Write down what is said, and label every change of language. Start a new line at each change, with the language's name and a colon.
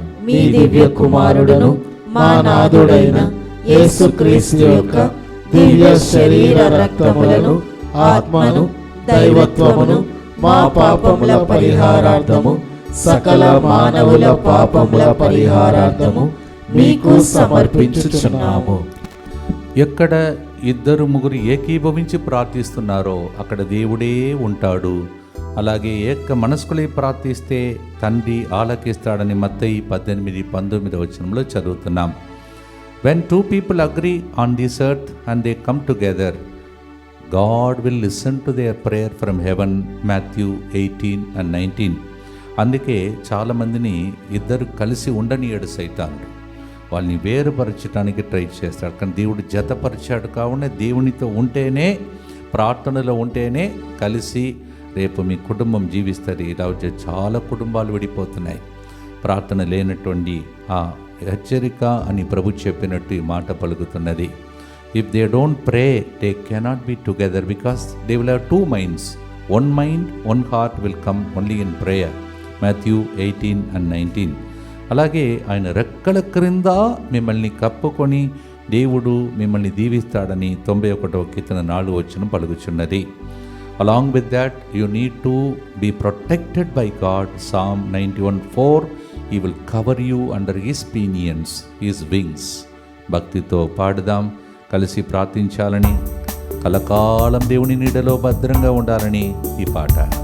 Telugu: మీ దివ్య కుమారుడును మా నాథుడైన యేసుక్రీస్తు యొక్క దివ్య శరీర రక్తములను, ఆత్మను, దైవత్వమును మా పాపముల పరిహారార్థము, సకల మానవుల పాపముల పరిహారార్థము మీకు సమర్పించుచున్నాము. ఎక్కడ 2-3 ఏకీభవించి ప్రార్థిస్తున్నారో అక్కడ దేవుడే ఉంటాడు. అలాగే ఏక మనస్కులై ప్రార్థిస్తే తండ్రి ఆలకిస్తాడని మత్తయి 18:19 వచనంలో చదువుతున్నాం.
English: When 2 people agree on this earth and they come together, God will listen to their prayer from heaven. Matthew 18:19.
Telugu: అందుకే చాలామందిని ఇద్దరు కలిసి ఉండనీయడు సైతానుడు. వాళ్ళని వేరుపరచడానికి ట్రై చేస్తాడు. కానీ దేవుడు జతపరిచాడు. కావున దేవునితో ఉంటేనే, ప్రార్థనలో ఉంటేనే కలిసి రేపు మీ కుటుంబం జీవిస్తుంది. ఇలా వచ్చే చాలా కుటుంబాలు విడిపోతున్నాయి. ప్రార్థన లేనటువంటి ఆ హెచ్చరిక అని ప్రభు చెప్పినట్టు ఈ మాట పలుకుతున్నది.
English: If they don't pray they cannot be together because they will have 2 minds. 1 mind, 1 heart will come only in prayer. Matthew 18:19.
Telugu: అలాగే ఆయన రెక్కల క్రింద మిమ్మల్ని కప్పుకొని దేవుడు మిమ్మల్ని దీవిస్తాడని 91వ కీర్తన 4వ వచనం పలుకుచున్నది.
English: Along with that, you need to be protected by God. Psalm 91:4. He will cover you under His pinions, His wings.
Telugu: భక్తితో పాడుదాం, కలిసి ప్రార్థించాలని, కలకాలం దేవుని నీడలో భద్రంగా ఉండాలని ఈ పాట.